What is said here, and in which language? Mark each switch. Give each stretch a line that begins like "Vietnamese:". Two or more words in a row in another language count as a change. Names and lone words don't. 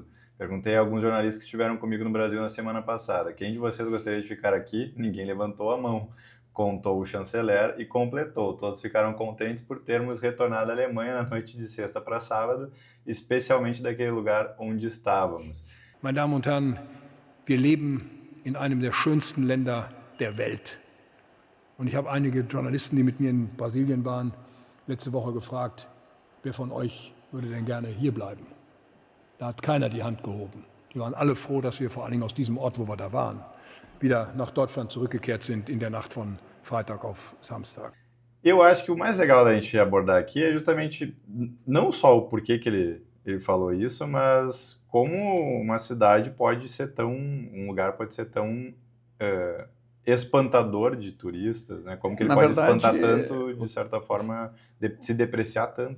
Portuguese: Perguntei a alguns jornalistas que estiveram comigo no Brasil na semana passada, quem de vocês gostaria de ficar aqui? Ninguém levantou a mão. Contou o chanceler e completou. Todos ficaram contentes por termos retornado à Alemanha na noite de sexta para sábado, especialmente daquele lugar onde estávamos.
German: Meine Damen und Herren, wir leben in einem der schönsten Länder der Welt. Und ich habe einige Journalisten, die mit mir in Brasilien waren, letzte Woche gefragt, wer von euch würde denn gerne hier bleiben? Da hat keiner die Hand gehoben. Die waren alle froh, dass wir vor allen Dingen aus diesem Ort, wo wir da waren, wieder nach Deutschland zurückgekehrt sind in der Nacht von Freitag auf Samstag.
Portuguese: Eu acho que o mais legal da gente abordar aqui é justamente não só o porquê que ele falou isso, mas como uma cidade pode ser tão, um lugar pode ser tão espantador de turistas, né? Como que ele pode espantar tanto, de certa forma, se depreciar tanto.